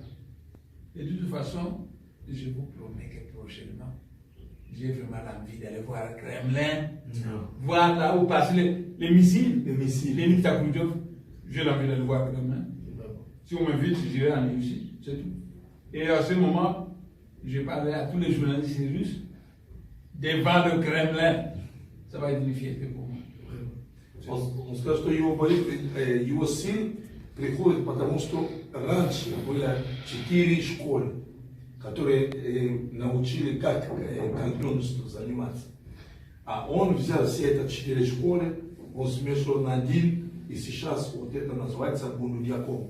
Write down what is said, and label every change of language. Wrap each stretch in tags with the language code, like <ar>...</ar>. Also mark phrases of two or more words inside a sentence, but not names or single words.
<fr>Et de toute façon, je vous promets que prochainement, j'ai vraiment l'envie d'aller voir le Kremlin, voir là où passent les missiles, les Nikita Khrouchtchev. J'ai l'envie d'aller voir le Kremlin. Si on m'invite, j'irai en Russie, c'est tout. Et à ce moment, je parlerai à tous les journalistes russes devant le Kremlin. Ça va être une fierté pour moi.</fr> <ru>Он сказал, что его сын приходит, потому что раньше было 4 школы, которые научили, как колдунством заниматься. А он взял все эти 4 школы, он смешал на один, и сейчас вот это называется Бундудьяком.</ru>